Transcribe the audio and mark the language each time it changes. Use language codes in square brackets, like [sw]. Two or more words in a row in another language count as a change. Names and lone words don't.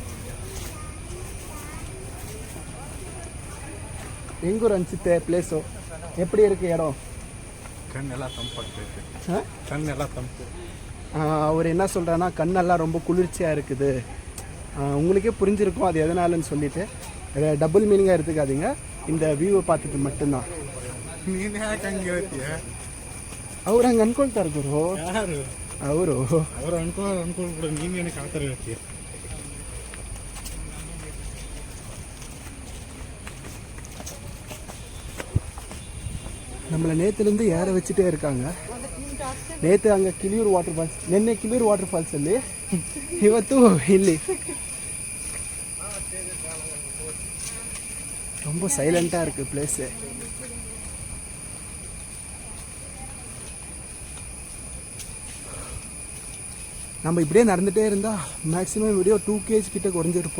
[ta] எங்கூர் அனுப்பிச்சிட்டு பிளேஸோ எப்படி இருக்குது இடம்? கண்ணெல்லாம் தம்பு. அவர் என்ன சொல்கிறான்னா கண்ணெல்லாம் ரொம்ப குளிர்ச்சியாக இருக்குது. உங்களுக்கே புரிஞ்சிருக்கும் அது எதனாலன்னு சொல்லிட்டு. [en] double meaningஆக [ta] எடுத்துக்காதீங்க. இந்த வியூவை பார்த்துட்டு மட்டும்தான். [kn] ಅವ್ರು ಹಂಗೆ ಅನ್ಕೊಳ್ತಾರೆ ಗುರು. ಅವರು ಅನ್ಕೊಳ್ಬಿಡು, ನೀನು ಏನಕ್ಕೆ ಆ ಥರ ಹೇಳ್ತೀಯ? [ta] நம்மளை நேற்றுலேருந்து ஏற வச்சுட்டே இருக்காங்க. நேற்று அங்கே [kn] ಕಿಲಿಯೂರು ವಾಟರ್ ಫಾಲ್ಸ್, ನಿನ್ನೆ ಕಿಲಿಯೂರು ವಾಟರ್ ಫಾಲ್ಸಲ್ಲಿ, ಇವತ್ತು ಇಲ್ಲಿ. [ta] ரொம்ப சைலண்ட்டாக இருக்குது பிளேஸு. நம்ம இப்படியே நடந்துகிட்டே இருந்தால் மேக்ஸிமம் வீடியோ 2 kg கிட்ட குறைஞ்சிருப்போம்.